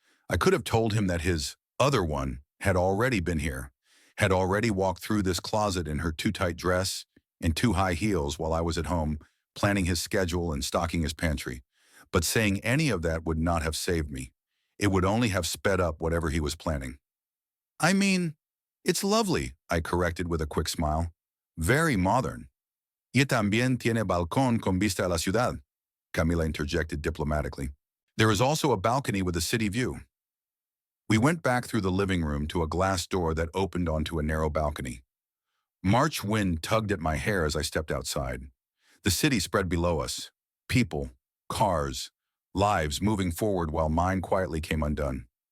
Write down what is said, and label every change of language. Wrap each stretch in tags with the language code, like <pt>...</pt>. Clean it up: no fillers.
<en>I could have told him that his other one had already been here, had already walked through this closet in her too tight dress and too high heels while I was at home, planning his schedule and stocking his pantry. But saying any of that would not have saved me. It would only have sped up whatever he was planning. "I mean, it's lovely," I corrected with a quick smile. "Very modern."</en> <es>"Y también tiene balcón con vista a la ciudad," Camila interjected diplomatically.</es> <en>"There is also a balcony with a city view." We went back through the living room to a glass door that opened onto a narrow balcony. March wind tugged at my hair as I stepped outside. The city spread below us. People, cars, lives moving forward while mine quietly came undone.</en>